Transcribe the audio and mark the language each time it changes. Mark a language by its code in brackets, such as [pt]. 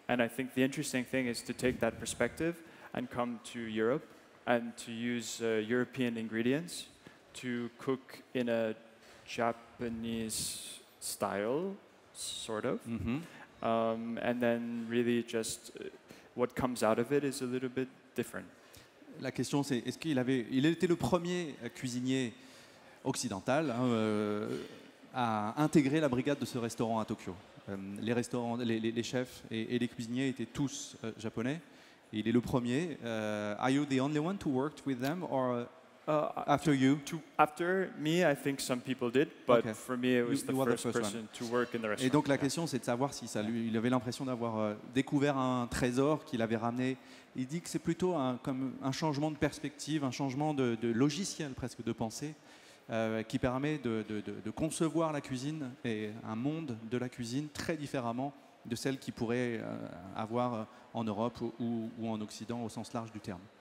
[en] And I think the interesting thing is to take that perspective and come to Europe and to use European ingredients to cook in a Japanese style, sort of. And then really just what comes out of it is a little bit different. [fr] La question c'est, est-ce qu'il était le premier cuisinier occidental à intégrer la brigade de ce restaurant à Tokyo. Les chefs et les cuisiniers étaient tous japonais. Et il est le premier. [en] Are you the only one to work with them, or after you? After me, I think some people did, but Okay. for me, it was You were the first first person to work in the restaurant. [fr] Et donc la question c'est de savoir si il avait l'impression d'avoir découvert un trésor qu'il avait ramené. Il dit que c'est plutôt comme un changement de perspective, un changement de logiciel presque de pensée, qui permet de concevoir la cuisine et un monde de la cuisine très différemment de celle qu'il pourrait avoir en Europe ou en Occident au sens large du terme.